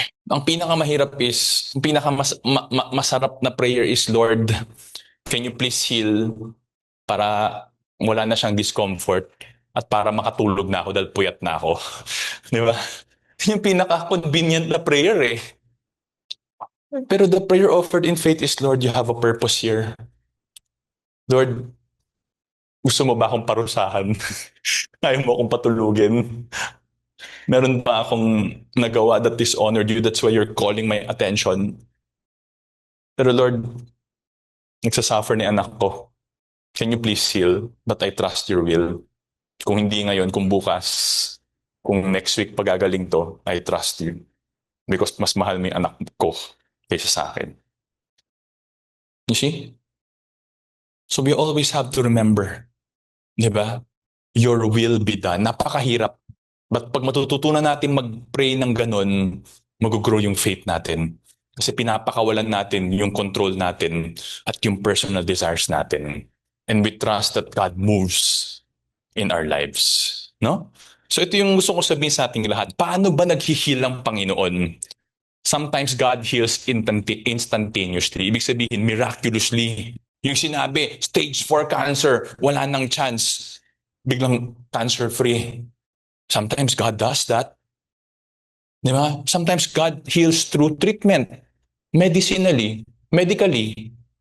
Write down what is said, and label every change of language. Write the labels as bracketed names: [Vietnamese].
[Filipino] Ang pinakamahirap is, ang pinakamasarap na prayer is, Lord, [English] can you please heal [Filipino] para wala na siyang discomfort at para makatulog na ako dahil puyat na ako. Di ba? Yung pinaka-convenient na prayer eh. [English] Pero the prayer offered in faith is, Lord, you have a purpose here. Lord, [Filipino] gusto mo ba akong parusahan? Ayaw mo akong patulugin? Meron ba akong nagawa [English] that dishonored you? That's why you're calling my attention. [Filipino] Pero Lord, nagsasuffer ni anak ko. [English] Can you please heal? But I trust your will. [Filipino] Kung hindi ngayon, kung bukas, kung next week pagagaling to, [English] I trust you. [Filipino] Because mas mahal mo yung anak ko kaysa sa akin. [English] You see? So we always have to remember, [Filipino] di ba? [English] your will be done. [Filipino] Napakahirap. But pag matututunan natin mag-pray ng ganun, mag-grow yung faith natin. Kasi pinapakawalan natin yung control natin at yung personal desires natin. [English] And we trust that God moves in our lives. No? [Filipino] So ito yung gusto ko sabihin sa ating lahat. Paano ba nag-heal ang Panginoon? [English] Sometimes God heals instantaneously. [Filipino] Ibig sabihin, [English] miraculously. [Filipino] Yung sinabi, stage 4 cancer, wala nang chance. [English] Biglang cancer-free. Sometimes God does that. Di ba? Sometimes God heals through treatment. Medicinally, medically.